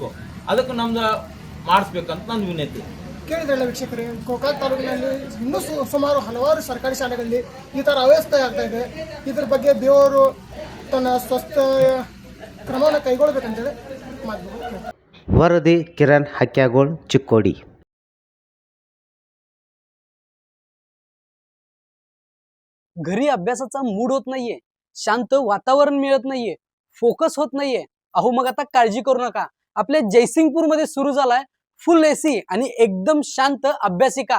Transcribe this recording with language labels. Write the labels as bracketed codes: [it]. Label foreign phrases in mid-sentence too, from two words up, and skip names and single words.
[kn] ಅದಕ್ಕೆ ನಮ್ದು ಮಾಡಿಸ್ಬೇಕಂತ ನನ್ನ ವಿನಂತಿ. ಕೇಳಿದ್ರಲ್ಲ ವೀಕ್ಷಕರೇ, ಗೋಕಾಕ್ ತಾಲೂಕಿನಲ್ಲಿ ಇನ್ನೂ ಸುಮಾರು ಹಲವಾರು ಸರ್ಕಾರಿ ಶಾಲೆಗಳಲ್ಲಿ ಈ ಥರ ಅವ್ಯವಸ್ಥೆ ಆಗ್ತಾ ಇದೆ. ಇದ್ರ ಬಗ್ಗೆ BO ಅವರು ತನ್ನ ಸ್ವಸ್ಥ ಕ್ರಮವನ್ನು ಕೈಗೊಳ್ಳಬೇಕಂತೇಳಿ ಮಾತು. ವರದಿ ಕಿರಣ್ ಹಕ್ಯಾಗೋಳ್, ಚಿಕ್ಕೋಡಿ. [mr] घरी अभ्यासाचा मूड होत नाहीये, शांत वातावरण मिळत नाहीये, फोकस होत नाहीये. अहो मग आता काळजी करू नका. आपल्या जयसिंगपूर मध्ये सुरू झालाय [en] full AC [mr] आणि एकदम शांत अभ्यासिका.